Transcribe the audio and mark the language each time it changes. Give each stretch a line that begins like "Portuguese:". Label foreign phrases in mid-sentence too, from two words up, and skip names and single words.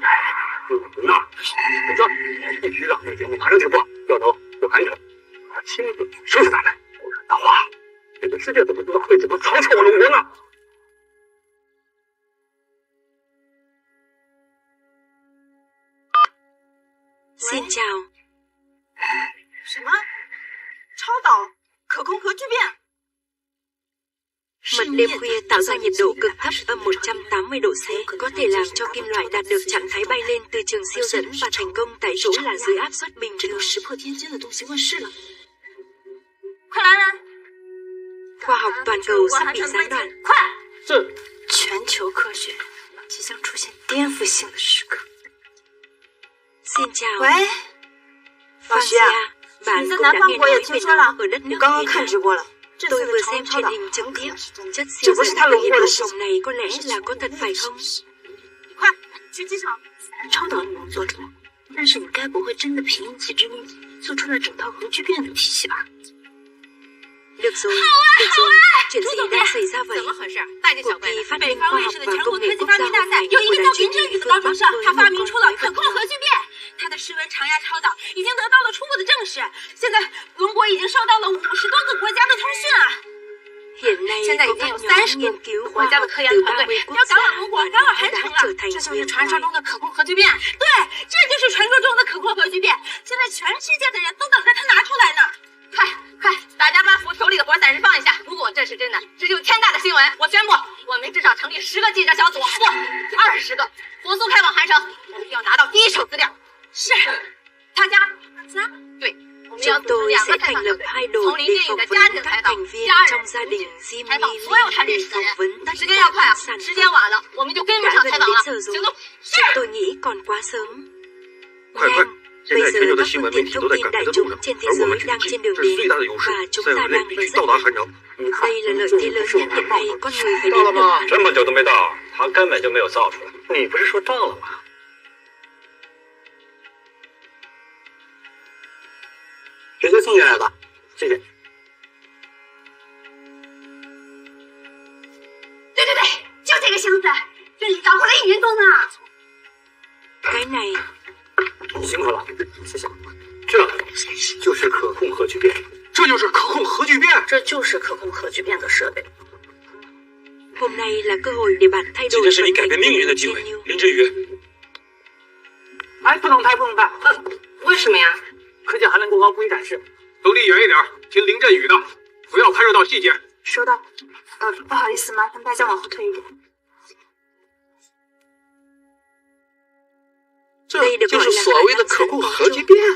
Chinese: 那你说必须让这个节目马上停播，掉头就赶紧，我亲自收拾他们，不然的话，这个世界怎么知道会怎么嘲笑我龙国呢？
Vietnamese: Xin chào.
Chinese: 什么？超导可控核聚变？
Vietnamese: Mật đêm khuya tạo ra nhiệt độ cực thấp âm 180 độ C, có thể làm cho kim loại đạt được trạng thái bay lên từ trường siêu dẫn và thành công tại chỗ là dưới áp suất bình thường.
Chinese: 快来人！
Vietnamese: Khoa học toàn cầu sắp bị gián đoạn.
Chinese: 快！这全球科学即将出现颠覆性的时刻。
Vietnamese: Xin chào.
Chinese: 喂，老师 Francia, 啊，
Vietnamese: bạn
Chinese: 你在
Vietnamese: cũng
Chinese: 南
Vietnamese: đã
Chinese: 方
Vietnamese: nghe
Chinese: 我也
Vietnamese: nói
Chinese: 听
Vietnamese: về
Chinese: 说
Vietnamese: nó
Chinese: 了，
Vietnamese: ở đất
Chinese: 我
Vietnamese: nước
Chinese: 刚刚
Vietnamese: Việt
Chinese: 看
Vietnamese: Nam.
Chinese: 直播了。这
Vietnamese: Tôi
Chinese: 次
Vietnamese: vừa
Chinese: 的
Vietnamese: xem
Chinese: 超
Vietnamese: truyền
Chinese: 导
Vietnamese: hình
Chinese: 很
Vietnamese: trực
Chinese: 可
Vietnamese: tiếp.
Chinese: 能
Vietnamese: Chất Chứ siêu bố dẫn
Chinese: 是
Vietnamese: phát
Chinese: 他龙
Vietnamese: nhiệt
Chinese: 过的
Vietnamese: độ
Chinese: 事
Vietnamese: phòng này có lẽ là có thật phải không?
Chinese: 快去机场！超导你能做出来，但是你该不会真的凭一己之力做出了整套核聚变的体系吧？
Vietnamese: Được rồi, được rồi. Chuyện gì đang xảy ra vậy?
Chinese: 怎么回事？大惊
Vietnamese: Cuộc
Chinese: 小怪
Vietnamese: thi
Chinese: 的。
Vietnamese: phát
Chinese: 北
Vietnamese: minh
Chinese: 方
Vietnamese: khoa
Chinese: 卫
Vietnamese: học
Chinese: 视的
Vietnamese: và
Chinese: 全国
Vietnamese: công
Chinese: 科
Vietnamese: nghệ
Chinese: 技
Vietnamese: quốc
Chinese: 发
Vietnamese: gia
Chinese: 明大
Vietnamese: hôm
Chinese: 赛
Vietnamese: nay
Chinese: 有一
Vietnamese: của
Chinese: 个
Vietnamese: đài
Chinese: 叫
Vietnamese: truyền
Chinese: 林振
Vietnamese: hình
Chinese: 宇的
Vietnamese: phương
Chinese: 高中
Vietnamese: Bắc
Chinese: 生，
Vietnamese: với
Chinese: 他
Vietnamese: một
Chinese: 发明
Vietnamese: con
Chinese: 出了
Vietnamese: quái
Chinese: 可
Vietnamese: vật
Chinese: 控
Vietnamese: to.
Chinese: 核聚变。他的室温常压超导已经得到了初步的证实，现在龙国已经收到了50多个国家的通讯啊！
Vietnamese: Hiện nay
Chinese: 现在
Vietnamese: có
Chinese: 已经
Vietnamese: các
Chinese: 有
Vietnamese: nhóm 30 nghiên
Chinese: 个
Vietnamese: cứu
Chinese: 国
Vietnamese: khoa
Chinese: 家
Vietnamese: học
Chinese: 的科研
Vietnamese: từ
Chinese: 团队
Vietnamese: 30 quốc
Chinese: 要赶
Vietnamese: gia
Chinese: 往龙国，
Vietnamese: và
Chinese: 刚好
Vietnamese: nó
Chinese: 完
Vietnamese: đã
Chinese: 成
Vietnamese: trở
Chinese: 了。
Vietnamese: thành
Chinese: 这就是
Vietnamese: huyền
Chinese: 传说
Vietnamese: thoại.
Chinese: 中的可控核聚变，对，这就是传说中的可控核聚变。现在全世界的人都等着他拿出来呢。快快，大家把手里的活暂时放一下。如果这是真的，这就是天大的新闻。我宣布，我们至少成立10个记者小组，不，20个，火速开往韩城。我们要拿到第一手资料。是，大家，对。
Vietnamese: Chúng tôi sẽ thành lập 2 đội để phỏng vấn các thành viên trong gia đình Jimmy Lee để phỏng vấn tất cả các sản phẩm. Đã gần đến giờ rồi, nhưng tôi nghĩ còn quá sớm. Nhanh, bây giờ các phương tiện thông tin đại chúng trên thế giới đang trên đường đến và chúng ta đang ở rất gần. Đây là lợi thế lớn nhất hiện nay con người phải đến được Hàn.
Chinese: 这么久都没到，他根本就没有造出来。你不是说到了吗？直接送进来吧，谢谢。对对对，就这个箱子，这里搞活了1年多呢。
Vietnamese: Cái này
Chinese: 辛苦了，谢谢。这就是可控核聚变，这就是可控核聚变，这就是可控核聚变的设备。
Vietnamese: hôm nay là cơ hội để bạn thay
Chinese: 今
Vietnamese: đổi
Chinese: 天是你
Vietnamese: vận
Chinese: 改
Vietnamese: mệnh
Chinese: 变命运的
Vietnamese: của
Chinese: 机会 Jenny.，林振宇。哎，不能拍，不能拍，为什么呀？科技含量过高，不宜展示。都离远一点，听林振宇的，不要拍摄到细节。收到。不好意思，麻烦大家往后退一点。这就是所谓的可控核聚变。